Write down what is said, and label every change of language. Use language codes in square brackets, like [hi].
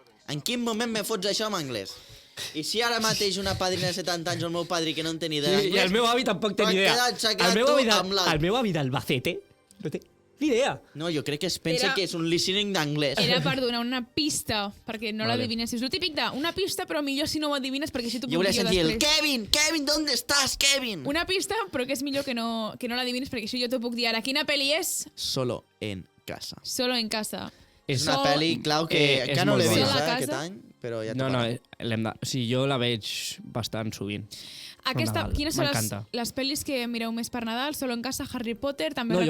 [ca] En quin moment me fots això en anglès? I si ara mateix una padrina de 70 anys o el meu padrí que no en té ni idea d'anglès... I el meu avi tampoc té ni idea. El meu avi d'Albacete no té ni idea. No, jo crec que es pensa que és un listening d'anglès. Era per donar una pista, perquè no l'adivinessis. El típic una pista, però millor si no ho adivines, perquè així t'ho puc dir jo després. Jo volia sentir Kevin, [es] ¿dónde estás, Kevin? [ca] Una pista, però que és millor que no l'adivines, perquè així jo t'ho puc dir ara. Quina pel·li és? [es] Solo en casa. Solo en casa. [ca] És una pel·li, clau, que no l'he vist aquest any, però ja t'ho parlo. Sí, jo la veig bastant sovint. Quines són les pel·lis que mireu més per Nadal? Solo en casa, Harry Potter, també recomanem.